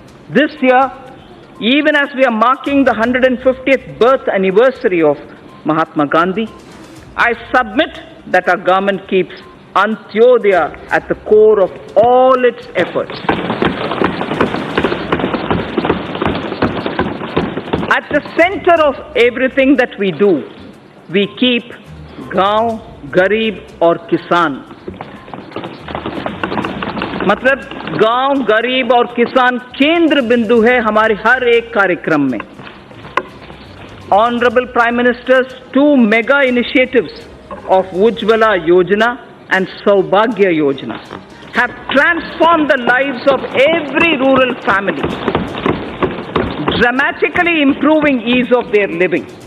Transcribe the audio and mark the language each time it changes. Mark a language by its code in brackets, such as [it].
[en] This year, even as we are marking the 150th birth anniversary of Mahatma Gandhi, I submit that our government keeps Antyodaya at the core of all its efforts. At the center of everything that we do, we keep [hi] Gaon, Garib और किसान. मतलब गांव, गरीब और किसान केंद्र बिंदु है हमारे हर एक कार्यक्रम में. [en] Honorable Prime Minister's 2 mega initiatives of Ujjwala Yojana and Saubhagya Yojana have transformed the lives of every rural family, dramatically improving ease of their living.